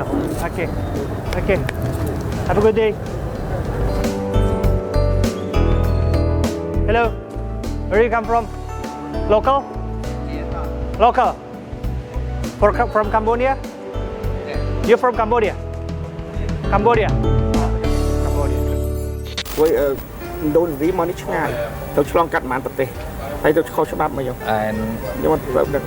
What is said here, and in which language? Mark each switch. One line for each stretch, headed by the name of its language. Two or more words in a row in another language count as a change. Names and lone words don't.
English: Okay. Okay. Have a good day. Hello. Where do you come from? Local? Local. From Cambodia? You're from Cambodia? Cambodia. Cambodia.
Khmer: ឥណ្ឌូនេស៊ីមកនេះឆ្ងាយទៅឆ្លងកាត់ប្រហែលប្រទេសហើយទៅខុសច្បាប់មកយក And ខ្ញុំអត់ព្រមដឹង